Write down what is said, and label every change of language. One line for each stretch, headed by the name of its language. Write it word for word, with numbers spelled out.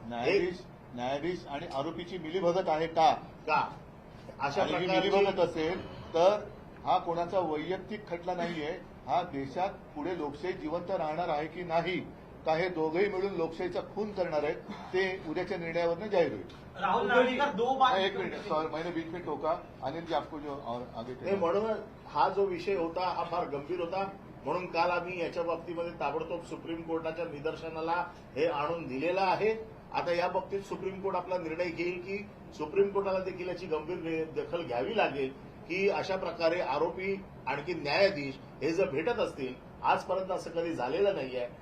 Marathi: न्यायाधीश न्यायाधीश आणि आरोपीची मिलीभगत आहे का का अशा मिलीभगत असेल तर हा कोणाचा वैयक्तिक खटला नाहीये. हा देशात पुढे लोकशाही जिवंत राहणार आहे की नाही का हे दोघेही मिळून लोकशाहीचा खून करणार आहेत, ते उद्याच्या निर्णयावरनं जाहीर होईल.
Hindi: राहुल नार्वेकर दो बार एक मिनिट सॉरी मैंने बीच में टोका अनिल जी आपको जो और आगे.
Marathi: म्हणून हा जो विषय होता हा फार गंभीर होता. म्हणून काल आम्ही याच्या बाबतीमध्ये ताबडतोब सुप्रीम कोर्टाच्या निदर्शनाला हे आणून दिलेलं आहे. आता या बाबतीत सुप्रीम कोर्ट आपला निर्णय घेईल की सुप्रीम कोर्टाला देखील याची गंभीर दखल घ्यावी लागेल की अशा प्रकारे आरोपी आणखी न्यायाधीश हे जर भेटत असतील, आजपर्यंत असं कधी झालेलं नाहीये.